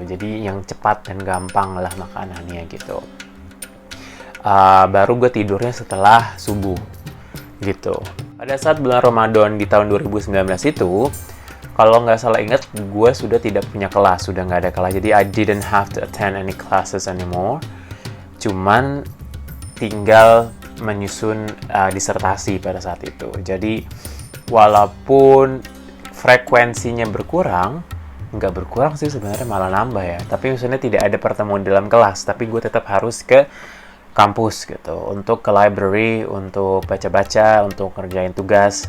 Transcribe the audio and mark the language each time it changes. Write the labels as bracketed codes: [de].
[id] Jadi yang cepat dan gampang lah makanannya gitu. Baru gue tidurnya setelah subuh gitu. Pada saat bulan Ramadan di tahun 2019 itu, kalau nggak salah ingat, gue sudah tidak punya kelas, sudah nggak ada kelas. [en] Jadi I didn't have to attend any classes anymore. [id] Cuman tinggal menyusun disertasi pada saat itu. Jadi walaupun frekuensinya berkurang, nggak berkurang sih sebenarnya, malah nambah ya. Tapi misalnya tidak ada pertemuan dalam kelas, tapi gue tetap harus ke kampus gitu, untuk ke library, untuk baca-baca, untuk ngerjain tugas.